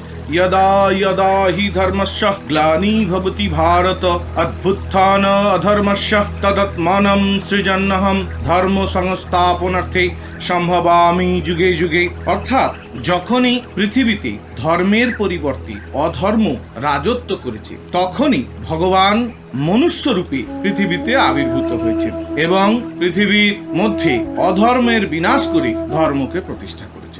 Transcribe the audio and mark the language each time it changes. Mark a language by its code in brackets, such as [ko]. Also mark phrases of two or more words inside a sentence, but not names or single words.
[sa] यदा यदा हि धर्मस्य ग्लानिर्भवति भारत अभ्युत्थान अधर्मस्य तदात्मानं सृजन्नहं धर्म संस्थापनार्थे সম্ভবামি যুগে যুগে। [bn] অর্থাৎ যখনই পৃথিবীতে ধর্মের পরিবর্তে অধর্ম রাজত্ব করেছে তখনই ভগবান মনুষ্য রূপে পৃথিবীতে আবির্ভূত হয়েছেন এবং পৃথিবীর মধ্যে অধর্মের বিনাশ করে ধর্মকে প্রতিষ্ঠা করেছেন।